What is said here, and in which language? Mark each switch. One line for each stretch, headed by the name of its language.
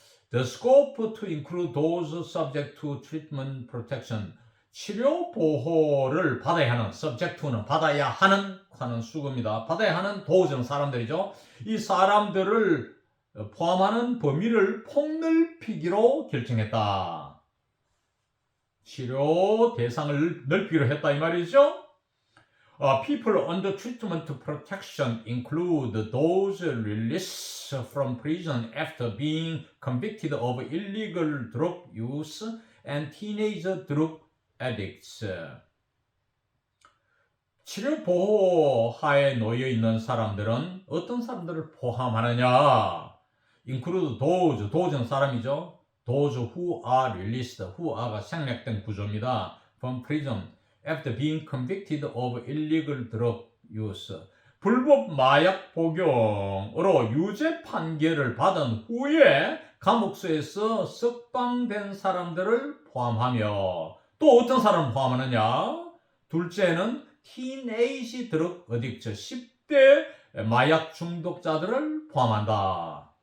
English: The scope to include those subject to treatment protection.
Korean: 치료 보호를 받아야 하는
English: subject to
Korean: 는 받아야 하는 수급입니다. 받아야 하는 도우즈는 사람들이죠. 이 사람들을 포함하는 범위를 폭넓히기로 결정했다. 치료 대상을 넓히기로 했다 이 말이죠.
English: People under treatment protection include those released from prison after being convicted of illegal drug use and teenage drug addicts.
Korean: 치료 보호하에 놓여 있는 사람들은 어떤 사람들을 포함하느냐?
English: include those
Korean: 는 사람이죠.
English: Those who are released, who가
Korean: 생략된 구조입니다.
English: From prison. After being convicted of illegal drug use.
Korean: 불법 마약 복용으로 유죄 판결을 받은 후에 감옥소에서 석방된 사람들을 포함하며 또 어떤 사람을 포함하느냐? 둘째는
English: 티네이지 드럭 어딕트
Korean: 10대 마약 중독자들을 포함한다.